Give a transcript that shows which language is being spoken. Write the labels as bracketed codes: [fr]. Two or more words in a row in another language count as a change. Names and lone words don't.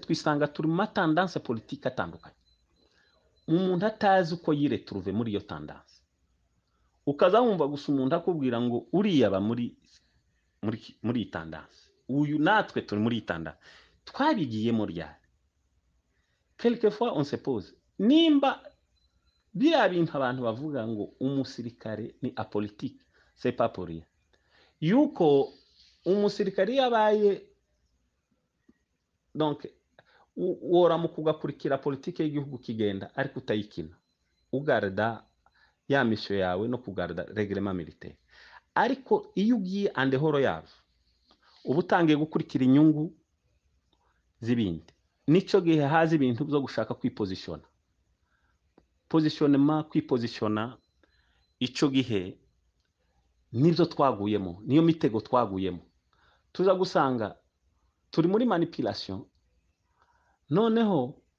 [rw] twisanga turi mu matendance politique atandukanye umuntu atazi uko yiretrouve muri iyo tendance ukaza wumva gusa umuntu akubwira ngo uriyaba muri tendance uyu natwe turi muri tendance twabigiyemo ryari [fr] quelquefois on se pose [rw] nimba biriya bintu abantu bavuga ngo umusirikare ni apolitique [fr] c'est pas pour rien [rw] yuko umusirikare yabaye donc wora mu kugakurikira politike y'igihugu kigenda ariko utayikina ugarda ya mission yawe no kugarda [fr] reglement militaire [rw] ariko iyo ugiye andehoro yawe uba utangiye gukurikira inyungu z'ibindi nico gihe haza ibintu byo gushaka kwipositiona positionnement kwipositiona ico gihe nibyo twaguyemo niyo mitego twaguyemo tuza gusanga turi muri manipulation noneho